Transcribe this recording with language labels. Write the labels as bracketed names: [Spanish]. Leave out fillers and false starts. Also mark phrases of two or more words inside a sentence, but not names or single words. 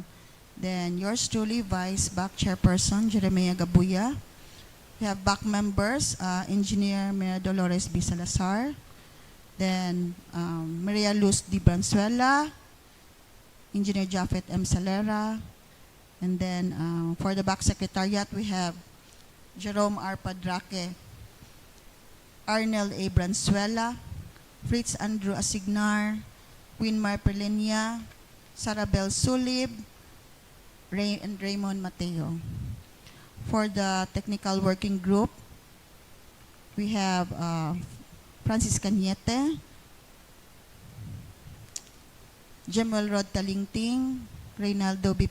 [English] Then yours truly, Vice Back Chairperson Jeremiah Gabuya. We have back members, Engineer Maria Dolores B. Salazar, then Maria Luz D. Branzuela, Engineer Japheth M. Salera, and then for the back secretariat, we have Jerome R. Padraque, Arnel A. Branzuela, Fritz Andrew Asignar, Winmar Perlinia, Sarabel Sulib, and Raymond Mateo. For the technical working group, we have Francis Cañete, Jemuel Rod Talingting, Reynaldo B.